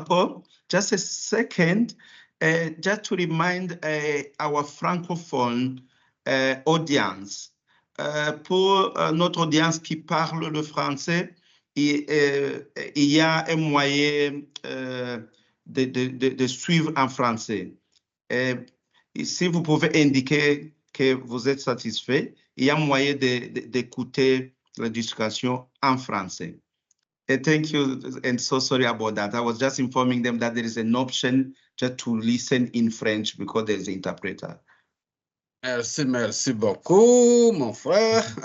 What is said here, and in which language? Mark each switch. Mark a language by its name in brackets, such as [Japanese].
[English] Paul, just a second, just to remind our francophone audience, [French] pour notre audience qui parle le français, il y a un moyen de suivre en français. Si vous pouvez indiquer que vous êtes satisfait, il y a moyen d'écouter la discussion en français. [English] Thank you, and so sorry about that. I was just informing them that there is an option just to listen in French because there's an interpreter. [French] Merci beaucoup, mon frère.